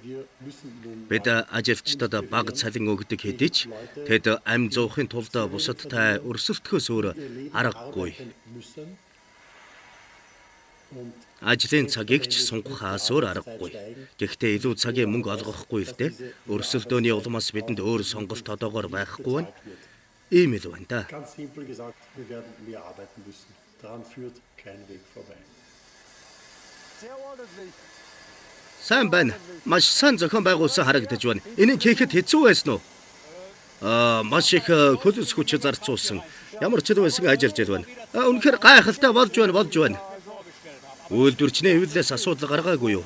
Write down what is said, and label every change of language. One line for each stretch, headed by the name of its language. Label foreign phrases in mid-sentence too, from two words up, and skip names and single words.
Mongolian: Бид ажилчдад бага цалин өгдөг хэдий ч тэд амь зуухын тулд бусадтай өрсөлдөхөөс өөр аргагүй. Ажлын цагийг ч сунгахаас өөр аргагүй. Гэхдээ илүү цагийн мөнгө олгохгүй л дээ. Өрсөлдөөний улмаас бидэнд өөр сонголт одоогоор байхгүй байна. Ийм л байна да.
German: Ganz simpel gesagt, wir werden mehr arbeiten müssen. Daran führt kein Weg vorbei.
Mongolian: Сайн байна. Маш сайн зохион байгуулсан харагдаж байна. Энийг хийхэд хэцүү байсан уу? Маш их хөлөс хүч зарцуулсан. Ямар ч байсан ажиллаж байна. Үнэхээр гайхалтай болж байна. Үйлдвэрчний эвлээс асуудал гаргаагүй юу?